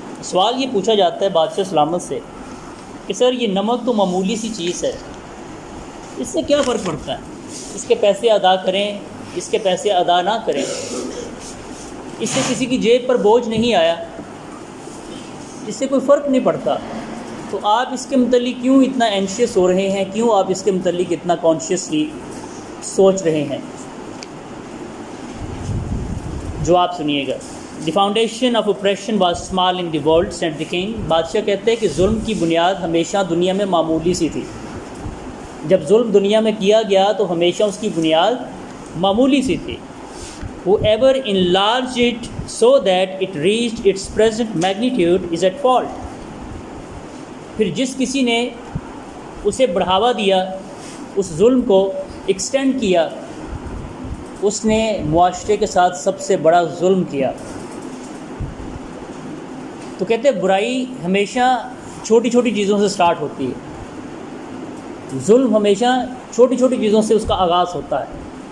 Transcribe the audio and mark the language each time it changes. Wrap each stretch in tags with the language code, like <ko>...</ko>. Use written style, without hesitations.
<ur>سوال یہ پوچھا جاتا ہے بادشاہ سلامت سے کہ سر یہ نمک تو معمولی سی چیز ہے، اس سے کیا فرق پڑتا ہے؟ اس کے پیسے ادا کریں، اس کے پیسے ادا نہ کریں، اس سے کسی کی جیب پر بوجھ نہیں آیا، اس سے کوئی فرق نہیں پڑتا، تو آپ اس کے متعلق کیوں اتنا اینشیس ہو رہے ہیں؟ کیوں آپ اس کے متعلق اتنا کانشیسلی سوچ رہے ہیں؟ جواب سنیے گا.</ur> <en>The foundation of oppression was small in the world, said the king.</en> <ur>بادشاہ کہتے ہیں کہ ظلم کی بنیاد ہمیشہ دنیا میں معمولی سی تھی. جب ظلم دنیا میں کیا گیا تو ہمیشہ اس کی بنیاد معمولی سی تھی.</ur> <en>Whoever enlarged it so that it reached its present magnitude is at fault.</en> <ur>پھر جس کسی نے اسے بڑھاوا دیا، اس ظلم کو ایکسٹینڈ کیا، اس نے معاشرے کے ساتھ سب سے بڑا ظلم کیا. تو کہتے ہیں برائی ہمیشہ چھوٹی چھوٹی چیزوں سے سٹارٹ ہوتی ہے، ظلم ہمیشہ چھوٹی چھوٹی چیزوں سے اس کا آغاز ہوتا ہے.</ur>